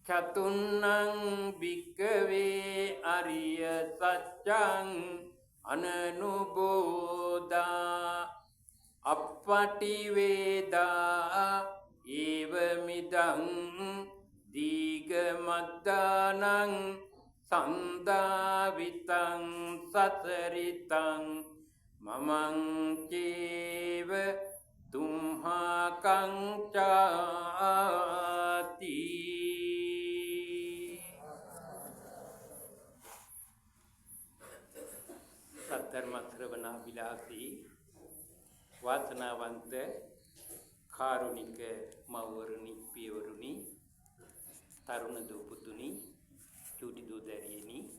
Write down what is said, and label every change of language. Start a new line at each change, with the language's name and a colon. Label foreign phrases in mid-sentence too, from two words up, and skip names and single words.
Pali: චතුන්නං භික්ඛවේ අරිය සත්‍යං අනනුබෝධා අප්පටි වේදා ඒව මිදං දීග මද්දානං සන්දාවිතං සතරිතං මමං චේව තුම්හාකං චාති.
Sinhala: සද්ධර්ම ශ්‍රවණ විලාසී වාසනාවන්ත කාරුණික මව්වරුනි පියවරුනි තරුණ දූ පුතුනි චූටි දූ දැරියනි